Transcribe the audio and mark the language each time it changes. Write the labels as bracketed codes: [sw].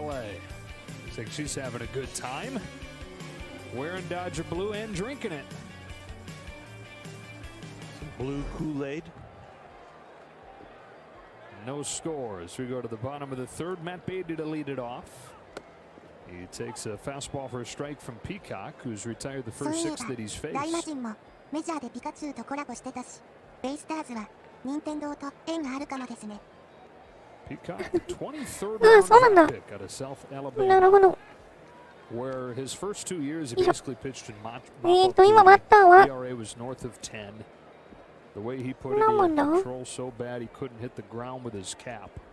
[en] Looks like she's having a good time. Wearing Dodger blue and drinking it. Some blue Kool-Aid. No scores. We go to the bottom of the third. Matt Beatty to lead it off. He takes a fastball for a strike from Peacock, who's retired the first 6 that he's faced. [ja] 大魔神もメジャーでピカチュウとコラボしてたし、ベイスターズは任天堂と縁があるかもですね。 [en] Peacock, 23rd round pick out of South Alabama. [ja] なるほど。 [en] Where his first 2 years he basically pitched in mop-up. [ja] 今バッターは [en] ERA was north of 10. The way he put it, he had control so bad he couldn't hit the ground with his cap.